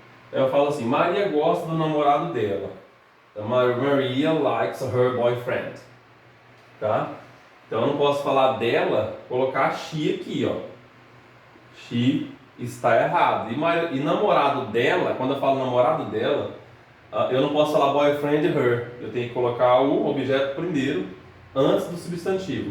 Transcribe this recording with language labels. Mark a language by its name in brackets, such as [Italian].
[Portuguese] Eu falo assim, Maria gosta do namorado dela. [English] Então, Maria likes her boyfriend. [Portuguese] Tá? Então eu não posso falar dela, colocar she aqui, ó. She está errado. E namorado dela, quando eu falo namorado dela, eu não posso falar boyfriend her. Eu tenho que colocar o objeto primeiro, antes do substantivo.